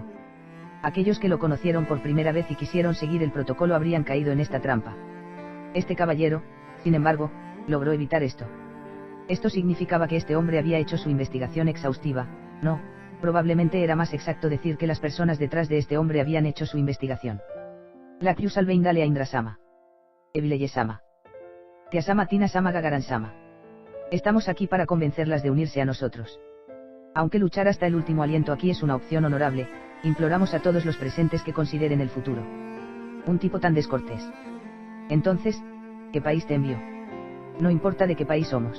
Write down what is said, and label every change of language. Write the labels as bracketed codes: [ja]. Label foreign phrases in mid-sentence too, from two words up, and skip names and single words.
[es] Aquellos que lo conocieron por primera vez y quisieron seguir el protocolo habrían caído en esta trampa. Este caballero, sin embargo, logró evitar esto. Esto significaba que este hombre había hecho su investigación exhaustiva. No, probablemente era más exacto decir que las personas detrás de este hombre habían hecho su investigación. Lacrius Albeindale a Indrasama. Evileye-sama. Tiasama Tina-sama Gagaran-sama. Estamos aquí para convencerlas de unirse a nosotros. Aunque luchar hasta el último aliento aquí es una opción honorable, imploramos a todos los presentes que consideren el futuro. Un tipo tan descortés. Entonces, ¿qué país te envió? No importa de qué país somos.